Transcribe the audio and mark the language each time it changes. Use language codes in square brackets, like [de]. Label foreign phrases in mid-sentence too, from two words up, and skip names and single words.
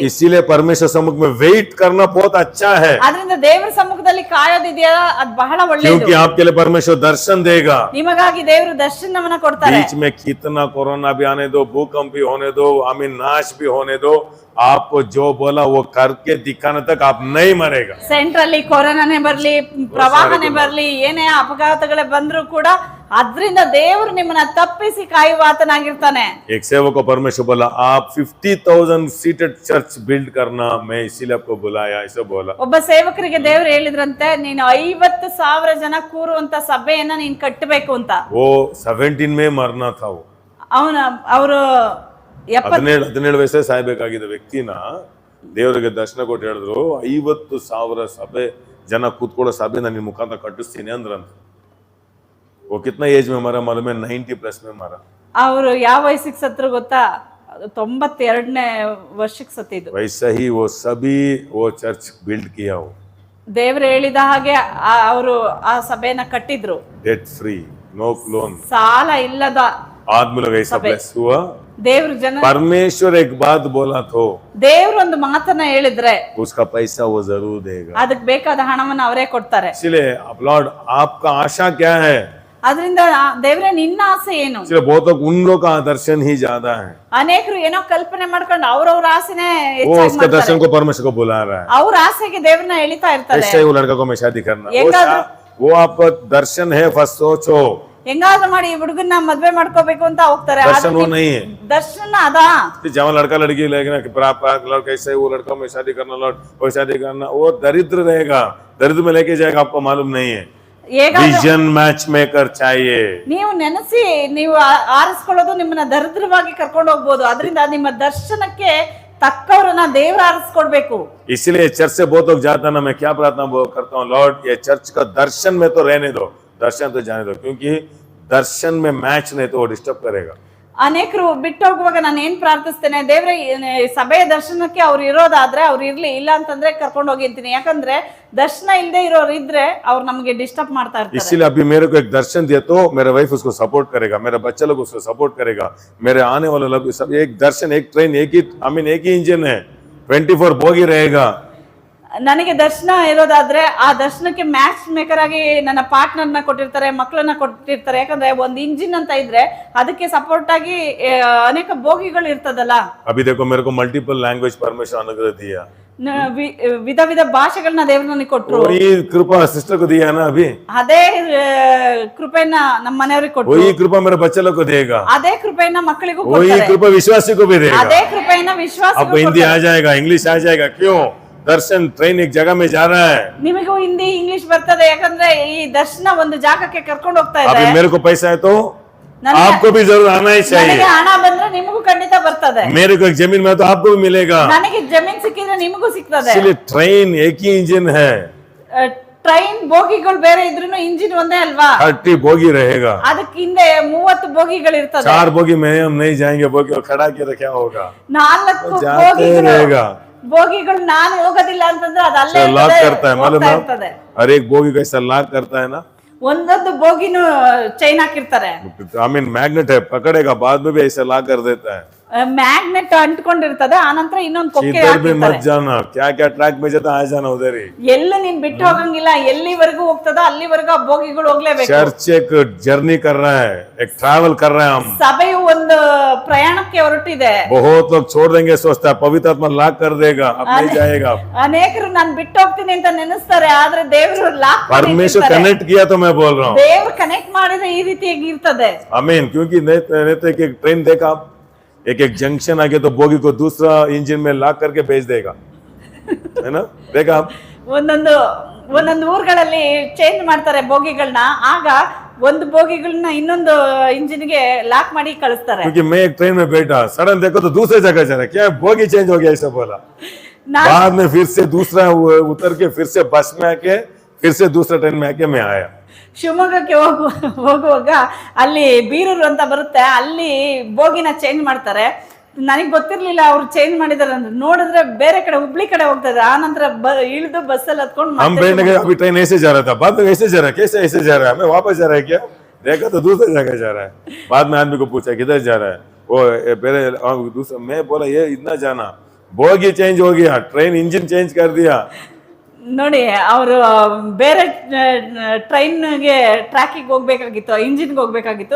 [hi] इसीलिए परमेश्वर सम्मुख में वेट करना बहुत अच्छा है, [kn] ಅದರಿಂದ ದೇವ್ರ ಸಮ್ಮುಖದಲ್ಲಿ ಕಾಯೋದಿದೆಯಲ್ಲ ಅದು ಬಹಳ ಒಳ್ಳೆಯದು. [hi] क्योंकि आपके लिए परमेश्वर दर्शन देगा. [kn] ನಿಮಗಾಗಿ ದೇವರು ದರ್ಶನವನ್ನ ಕೊಡ್ತಾರೆ. [hi] बीच में कितना कोरोना भी आने दो, भूकंप भी होने दो, नाश भी होने दो, आपको जो बोला वो करके दिखाने तक आप नहीं मरेगा. [kn] ಸೆಂಟ್ರಲ್ಲಿ ಕೊರೋನಾನೇ ಬರ್ಲಿ, ಪ್ರವಾಹನೇ ಬರ್ಲಿ, ಏನೇ ಅಪಘಾತಗಳೇ ಬಂದ್ರು ಕೂಡ ಅದ್ರಿಂದ ದೇವರು ನಿಮ್ಮನ್ನ ತಪ್ಪಿಸಿ ಕಾಯುವಾತನಾಗಿರ್ತಾನೆ. [hi] एक सेवक को परमेश्वर बोला आप 50,000 [en] seated church build [hi] करना, मैं इसीलिए आपको बुलाया, ऐसा बोला. [kn] ಒಬ್ಬ ಸೇವಕರಿಗೆ ದೇವರು ಹೇಳಿದ್ರಂತೆ, ನೀನು 50,000 ಜನ ಕೂರುವಂತ ಸಭೆಯನ್ನ ನೀನ್ ಕಟ್ಟಬೇಕು ಅಂತ. [hi] वो 17 में मरना था. वो [kn] ಅವರು 17 ವಯಸ್ಸೇ ಸಾಯ್ಬೇಕಾಗಿದ್ದ ವ್ಯಕ್ತಿನ ದೇವರಿಗೆ ದರ್ಶನ ಕೊಟ್ಟು ಹೇಳಿದ್ರು 50,000 ಸಭೆ ಜನ ಕೂತ್ಕೊಳ್ಳೋ ಸಭೆ ನಾನು ನಿನ್ನ ಮುಖಾಂತರ ಕಟ್ಟಿಸ್ತೀನಿ ಅಂದ್ರಂತ. [hi] वो कितना एज में मरा मालूम है? 90+ में मरा. [kn] ಅವರು ಯಾವ ವಯಸ್ಸಿಗೆ ಸತ್ರು ಗೊತ್ತಾ? 92ನೇ ವರ್ಷಕ್ಕೆ ಸತ್ತಿದ್ದು. [hi] वैसा ही वो सभी वो [en] church build [hi] किया. वो [kn] ದೇವರು ಹೇಳಿದ ಹಾಗೆ ಅವರು ಆ ಸಭೆನ ಕಟ್ಟಿದ್ರು. [en] debt free, no loan, [kn] ಸಾಲ ಇಲ್ಲದ [hi] आदमी लोग ऐसा ब्लेस हुआ. [kn] ದೇವ್ರ ಜನ [hi] परमेश्वर एक बात बोला तो [kn] ದೇವ್ರ ಒಂದು ಮಾತನ್ನ ಹೇಳಿದ್ರೆ [hi] उसका पैसा वो जरूर देगा. [kn] ಅದಕ್ಕೆ ಬೇಕಾದ ಹಣವನ್ನ ಅವರೇ ಕೊಡ್ತಾರೆ. [hi] इसलिए अब लॉर्ड आपका आशा क्या है? [kn] ಅದರಿಂದ ದೇವ್ರೆ ನಿನ್ನ ಆಸೆ ಏನು? [hi] इसलिए बहुत लोग उन लोग का दर्शन ही ज्यादा है. [kn] ಅನೇಕರು ಏನೋ ಕಲ್ಪನೆ ಮಾಡ್ಕೊಂಡು ಅವ್ರವ್ರ ಆಸೆನೆ [hi] वो उसके दर्शन को परमेश्वर को बुला रहा है. [kn] ಅವ್ರ ಆಸೆಗೆ ದೇವ್ರನ್ನ ಎಳಿತಾ ಇರ್ತಾರೆ. [hi] ऐसे वो लड़का को मैं शादी करना, वो आपका दर्शन है, फर्स्ट सोचो. [kn] ಹೆಂಗಾದ್ರೂ ಮಾಡಿ ಈ ಹುಡುಗನ್ನ ಮದ್ವೆ ಮಾಡ್ಕೋಬೇಕು ಅಂತ ಹೋಗ್ತಾರೆ. [hi] दर्शन वो नहीं है. [kn] ದರ್ಶನ ಅದಾ? [hi] जब लड़का लड़की लेकिन लड़का ऐसे वो लड़का में शादी करना, लौट वो शादी करना, वो दरिद्र रहेगा, दरिद्र में लेके जाएगा, आपको मालूम नहीं है. [en] vision match maker चाहिए. [kn] ನೀವು ನೆನೆಸಿ ನೀವು ಆರಿಸ್ಕೊಳ್ಳೋದು ನಿಮ್ಮನ್ನ ದರಿದ್ರವಾಗಿ ಕರ್ಕೊಂಡು ಹೋಗ್ಬೋದು. ಅದರಿಂದ ನಿಮ್ಮ ದರ್ಶನಕ್ಕೆ ತಕ್ಕವರನ್ನ ದೇವ್ರ ಆರಿಸ್ಕೊಡ್ಬೇಕು. [hi] इसलिए चर्च से बहुत लोग जाता ना, मैं क्या प्रार्थना करता हूँ, लॉर्ड ये चर्च का दर्शन में तो रहने दो, दर्शन तो जाने दो, क्योंकि दर्शन में मैच नहीं तो वो डिस्टर्ब करेगा. [kn] ಅನೇಕರು ಬಿಟ್ಟು ಹೋಗುವಾಗ ನಾನು ಏನ್ ಪ್ರಾರ್ಥಿಸ್ತೇನೆ, ದೇವ್ರೆ ಸಭೆಯ ದರ್ಶನಕ್ಕೆ ಅವ್ರು ಇರೋದಾದ್ರೆ ಅವ್ರು ಇರ್ಲಿ, ಇಲ್ಲ ಅಂತಂದ್ರೆ ಕರ್ಕೊಂಡು ಹೋಗಿ ಅಂತೀನಿ. ಯಾಕಂದ್ರೆ ದರ್ಶನ ಇಲ್ಲದೆ ಇರೋರು ಇದ್ರೆ ಅವ್ರು ನಮಗೆ ಡಿಸ್ಟರ್ಬ್ ಮಾಡ್ತಾ ಇರ್ತಾರೆ. [hi] इसलिए अभी मेरे को एक दर्शन दिया तो मेरा वाइफ उसको सपोर्ट करेगा, मेरा बच्चा लोग उसको सपोर्ट करेगा, मेरे आने वाले लोग सब. एक दर्शन, एक ट्रेन, एक ही इंजन है, 24 बोगी रहेगा. [kn] ನನಗೆ ದರ್ಶನ ಇರೋದಾದ್ರೆ ಆ ದರ್ಶನಕ್ಕೆ [en] match maker [kn] ಆಗಿ ನನ್ನ ಪಾರ್ಟ್ನರ್ನ ಕೊಟ್ಟಿರ್ತಾರೆ, ಮಕ್ಕಳನ್ನ ಕೊಟ್ಟಿರ್ತಾರೆ. ಯಾಕಂದ್ರೆ ಒಂದು ಇಂಜಿನ್ ಅಂತ ಇದ್ರೆ ಅದಕ್ಕೆ ಸಪೋರ್ಟ್ ಆಗಿ ಅನೇಕ ಬೋಗಿಗಳು ಇರ್ತದಲ್ಲ. [hi] अभी देखो मेरे को [en] multiple language [hi] परमेश्वर अनुग्रह दिया, [kn] ವಿಧ ವಿಧ ಭಾಷೆಗಳನ್ನ ದೇವ್ರು ನನಗೆ ಕೊಟ್ರು. [hi] वही कृपा सिस्टर को दिया ना, अभी [kn] ಅದೇ ಕೃಪೆನ ನಮ್ಮ ಮನೆಯವ್ರಿಗೆ ಕೊಟ್ರು. [hi] वही कृपा मेरे बच्चे लोग को देगा, [kn] ಅದೇ ಕೃಪೆಯನ್ನ ಮಕ್ಕಳಿಗೂ [hi] वही [kn] ಕೊಡ್ತಾರೆ. [hi] कृपा विश्वासी को भी देगा. [kn] ಅದೇ ಕೃಪೆಯನ್ನ ವಿಶ್ವಾಸ. [hi] आपको हिंदी आ जाएगा, इंग्लिश आ जाएगा. क्यों? दर्शन ट्रेन एक जगह में जा रहा है. [kn] ನಿಮಗೂ ಹಿಂದಿ ಇಂಗ್ಲಿಷ್ ಬರ್ತದೆ, ಯಾಕಂದ್ರೆ ಈ ದರ್ಶನ ಒಂದು ಜಾಗಕ್ಕೆ ಕರ್ಕೊಂಡು ಹೋಗ್ತಾ ಇದೆ. [hi] अभी मेरे को पैसा है तो आपको भी जरूर आना ही चाहिए. [kn] ನನಗೆ ಹಣ ಬಂದ್ರೆ ನಿಮಗೂ ಖಂಡಿತ ಬರ್ತದೆ. [hi] मेरे को एक जमीन में तो आपको भी मिलेगा. [kn] ನನಗೆ ಜಮೀನ್ ಸಿಕ್ಕಿದ್ರೆ ನಿಮಗೂ ಸಿಗ್ತದೆ. [hi] इसलिए ट्रेन एक ही इंजन है, [kn] ಟ್ರೈನ್ ಬೋಗಿಗಳು ಬೇರೆ ಇದ್ರೂ ಇಂಜಿನ್ ಒಂದೇ ಅಲ್ವಾ? [hi] 30 बोगी रहेगा. [kn] ಅದಕ್ಕೆ ಹಿಂದೆ 30 ಬೋಗಿಗಳು ಇರ್ತದೆ. [hi] 4 बोगी में हम नहीं जाएंगे, बोगी को खड़ा किया तो क्या होगा? 4 जाते रहेगा. [kn] ಬೋಗಿಗಳು ನಾನು ಹೋಗೋದಿಲ್ಲ ಅಂತಂದ್ರೆ ಅದು ಅಲ್ಲೇ [hi] लॉक करता है, मालूम है? [kn] ಇರ್ತದೆ. [hi] हर एक बोगी को ऐसा लॉक करता है ना, [kn] ಒಂದೊಂದು ಬೋಗಿನೂ ಚೈನ್ ಹಾಕಿರ್ತಾರೆ. [hi] मैग्नेट है, पकड़ेगा, बाद में भी ऐसा लॉक कर देता है. [kn] ಮ್ಯಾಗ್ನೆಟ್ ಅಂಟ್ಕೊಂಡಿರ್ತದೆ, ಆನಂತರ ಇನ್ನೊಂದು ಕೊಕ್ಕೆ [hi] इधर भी मत [kn] ಹಾಕಿರ್ತಾರೆ. [hi] जाना, क्या क्या ट्रैक में जाता आ जाना उधर ही. [kn] ಎಲ್ಲ ನೀನ್ ಬಿಟ್ಟು ಹೋಗಂಗಿಲ್ಲ, ಎಲ್ಲಿವರೆಗೂ ಹೋಗ್ತದ ಅಲ್ಲಿವರೆಗೂ ಆ ಬೋಗಿಗಳು ಹೋಗ್ಲೇಬೇಕು. [hi] चर्च एक जर्नी कर रहा है, एक ट्रैवल कर रहे हैं हम. [kn] ಸಭೆಯು ಒಂದು ಪ್ರಯಾಣಕ್ಕೆ ಹೊರಟಿದೆ. [hi] बहुत लोग छोड़ देंगे, सोचता है पवित्र आत्मा लॉक कर देगा, अब नहीं जाएगा. [kn] ಅನೇಕರು ನಾನು ಬಿಟ್ಟು ಹೋಗ್ತೀನಿ ಅಂತ ನೆನೆಸ್ತಾರೆ, ಆದ್ರೆ ದೇವರು ಲಾಕ್ [hi] परमेश्वर कनेक्ट किया तो मैं बोल रहा हूँ. [kn] ದೇವ್ರು ಕನೆಕ್ಟ್ ಮಾಡಿದ್ರೆ ಈ ರೀತಿಯಾಗಿ ಇರ್ತದೆ. [hi] आमीन. क्योंकि नहीं तो एक ट्रेन देखा, एक जंक्शन आगे तो बोगी को दूसरा इंजन में लॉक करके भेज देगा, है ना? देखा आप [kn] ಒಂದೊಂದು ಊರುಗಳಲ್ಲಿ ಚೇಂಜ್ ಮಾಡ್ತಾರೆ ಬೋಗಿಗಳನ್ನ. ಆಗ ಒಂದು ಬೋಗಿಗಳನ್ನ ಇನ್ನೊಂದು ಇಂಜಿನ್ಗೆ ಲಾಕ್ ಮಾಡಿ ಕಳಿಸ್ತಾರೆ. [hi] क्योंकि मैं एक ट्रेन में बैठा, सडन देखो तो दूसरे जगह जा रहा है, क्या [en] bogie change [hi] हो गया ऐसा बोला। बाद में फिर से दूसरा उतर के फिर से बस में आके फिर से दूसरा ट्रेन में आके मैं आया। [kn] ಶಿವಮೊಗ್ಗಕ್ಕೆ ಹೋಗುವಾಗ ಅಲ್ಲಿ ಬೀರೂರು ಅಂತ ಬರುತ್ತೆ, ಅಲ್ಲಿ ಬೋಗಿನ ಚೇಂಜ್ ಮಾಡ್ತಾರೆ. ನನಗೆ ಗೊತ್ತಿರ್ಲಿಲ್ಲ ಅವ್ರು ಚೇಂಜ್ ಮಾಡಿದಾರೆ ಅಂತ. ನೋಡಿದ್ರೆ ಬೇರೆ ಕಡೆ ಹುಬ್ಳಿ ಕಡೆ ಹೋಗ್ತಾ ಇದ್ದಾರೆ. ಆ ನಂತರ ಇಳಿದು ಬಸ್ಸಲ್ಲಿ ಹತ್ಕೊಂಡು [hi] हम बैठने गए, अभी ट्रेन ऐसे जा रहा था, बाद में ऐसे जा रहा है, कैसे ऐसे जा रहा है, मैं वापस जा रहा है क्या, देखा तो दूसरी जगह जा रहा है। बाद में आदमी को पूछा किधर जा रहा है, वो पहले दूसरा, मैं बोला ये इतना जाना, [en] bogie change [hi] हो गया, [en] train engine change [hi] कर दिया। [kn] ನೋಡಿ, ಅವರು ಬೇರೆ ಟ್ರೈನ್ಗೆ ಟ್ರ್ಯಾಕಿಗೆ ಹೋಗ್ಬೇಕಾಗಿತ್ತು, ಇಂಜಿನ್ಗೆ ಹೋಗ್ಬೇಕಾಗಿತ್ತು.